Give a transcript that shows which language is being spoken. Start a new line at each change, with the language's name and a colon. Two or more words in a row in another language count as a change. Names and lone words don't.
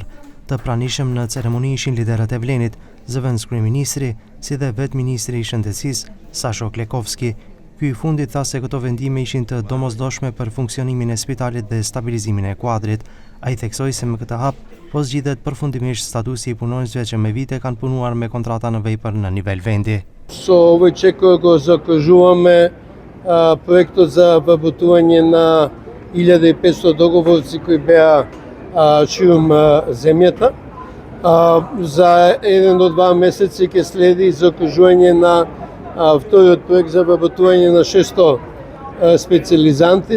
Albanian: Të pranishëm në ceremoni ishin liderët e Vlenit, zëvendës kryeministri, si dhe vetë ministri i shëndetësisë, Sasho Klekovski. Ky i fundit tha se këto vendime ishin të domosdoshme për funksionimin e spitalit dhe stabilizimin e kuadrit. Ai theksoi se me këtë hap po zgjidhet përfundimisht statusi i punonjësve që me vite kanë punuar me kontrata në vepër në nivel vendi.
Macedonian: Očekuje го закажуваме проекто за вработување на 1500 договорци кои беа ширум земјата. За 1 до 2 месеци ќе следи закажување на вториот проект за вработување на 600 специализанти.